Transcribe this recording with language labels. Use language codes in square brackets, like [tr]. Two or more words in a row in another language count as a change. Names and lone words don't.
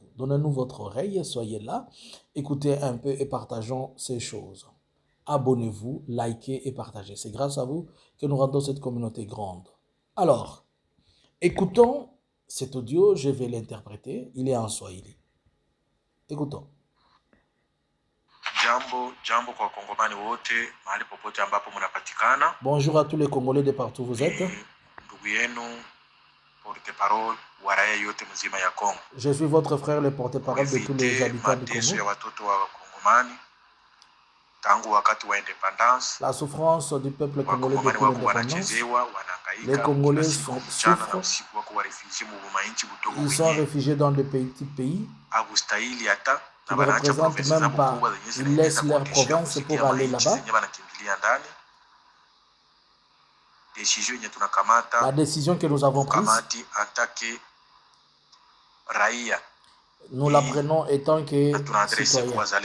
[fr] Donnez-nous votre oreille, soyez là, écoutez un peu et partageons ces choses. Abonnez-vous, likez et partagez. C'est grâce à vous que nous rendons cette communauté grande. Alors, écoutons cet audio, je vais l'interpréter, il est en Swahili. Écoutons. [sw] Jambo kwa Kongomani wote mahali popote ambapo mnapatikana. [fr] Bonjour à tous les Congolais de partout où vous êtes. [sw] Ndugu yenu porte-parole wa raia yote mzima ya Kongo. [fr] Je suis votre frère le porte-parole de tous les habitants du Congo. [sw] Ya watoto wa Kongomani tangu wakati wa independence. [fr] La souffrance du peuple congolais depuis l'indépendance. Les Congolais souffrent. Ils sont réfugiés dans de petits pays. Ils ne représentent même pas. Ils laissent leur province pour aller là-bas. La décision que nous avons prise, nous la prenons étant que citoyens.